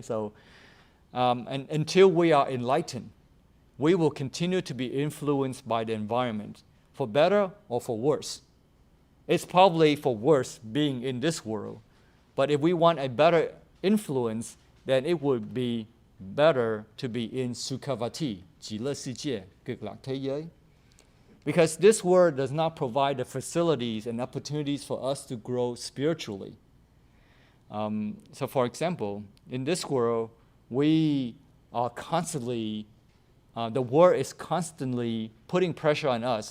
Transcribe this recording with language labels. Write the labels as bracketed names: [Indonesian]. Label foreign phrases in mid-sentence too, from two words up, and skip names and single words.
[English] So, and until we are enlightened, we will continue to be influenced by the environment, for better or for worse. It's probably for worse being in this world, but if we want a better influence, then it would be better to be in Sukhavati, [Chinese] 极乐世界, [Vietnamese] cực lạc thế giới. [English] Because this world does not provide the facilities and opportunities for us to grow spiritually. So for example, in this world, we are constantly, the world is constantly putting pressure on us.